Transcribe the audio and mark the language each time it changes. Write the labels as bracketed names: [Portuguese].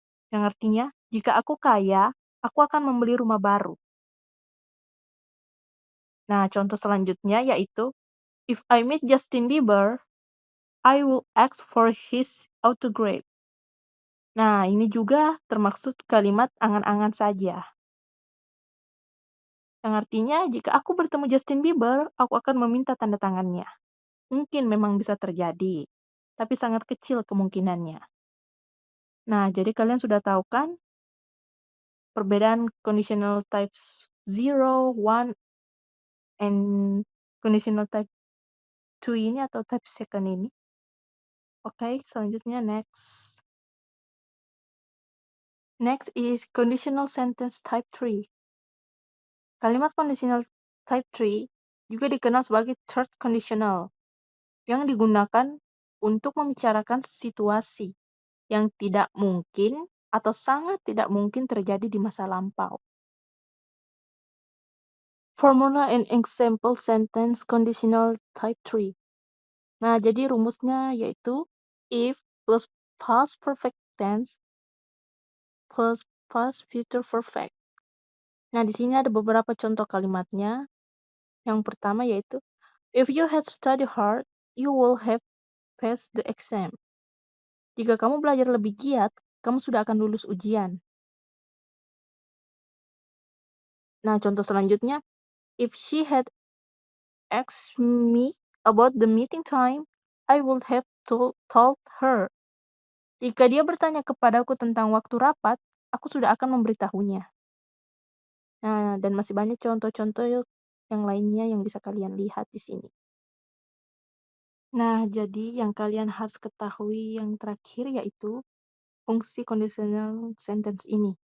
[Indonesian] Yang artinya, jika aku kaya, aku akan membeli rumah baru. Nah, contoh selanjutnya yaitu, [English] if I meet Justin Bieber, I will ask for his autograph. [Indonesian] Nah, ini juga termaksud kalimat angan-angan saja. Yang artinya, jika aku bertemu Justin Bieber, aku akan meminta tanda tangannya. Mungkin memang bisa terjadi, tapi sangat kecil kemungkinannya. Nah, jadi kalian sudah tahu kan perbedaan [English] conditional types 0, 1, and conditional type 2 [Indonesian] ini atau [English] type second [Indonesian] ini. Oke, selanjutnya [English] next. Next is conditional sentence type 3. [Indonesian] Kalimat conditional type 3 juga dikenal sebagai [English] third conditional [Indonesian] yang digunakan untuk membicarakan situasi yang tidak mungkin atau sangat tidak mungkin terjadi di masa lampau. [English] Formula and example sentence conditional type 3. [Indonesian] Nah, jadi rumusnya yaitu [English] if plus past perfect tense plus past future perfect. [Indonesian] Nah, di sini ada beberapa contoh kalimatnya. Yang pertama yaitu, [English] if you had studied hard, you will have passed the exam. [Indonesian] Jika kamu belajar lebih giat, kamu sudah akan lulus ujian. Nah, contoh selanjutnya, [English] if she had asked me about the meeting time, I would have told her. [Indonesian] Jika dia bertanya kepadaku tentang waktu rapat, aku sudah akan memberitahunya. Nah, dan masih banyak contoh-contoh yang lainnya yang bisa kalian lihat di sini. Nah, jadi yang kalian harus ketahui yang terakhir yaitu fungsi conditional sentence ini.